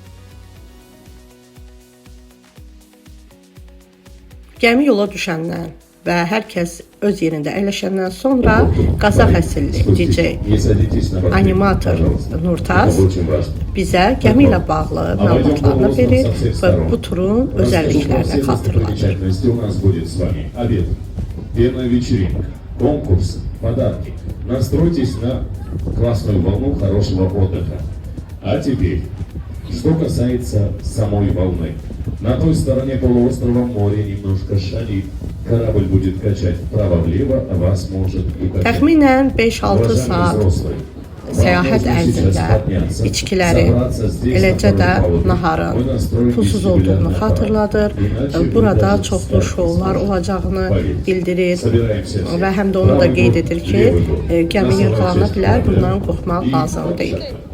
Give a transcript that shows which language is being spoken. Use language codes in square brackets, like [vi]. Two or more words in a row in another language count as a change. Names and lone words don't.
[az] Gəmi yola düşəndən və hər kəs öz yerində əyləşəndən sonra Qazax əsilli DJ, animator Nurtaz bizə gəmi ilə bağlı məlumatlarını verir və bu turun özəlliklərini xatırladır. [ru] Первая вечеринка, конкурсы, подарки. Настройтесь на классную волну хорошего отдыха. А теперь, что касается самой волны. На той стороне полуострова море немножко шалит. Корабль будет качать вправо-влево, а вас может укачать. [az] Təxminən 5-6 saat səyahət ərzində içkiləri, eləcə də naharın pulsuz olduğunu xatırladır. Burada çoxlu şoular olacağını bildirir və həm də onu da qeyd edir ki, gəmi yırğalana bilər, bundan qorxmaq lazım deyil.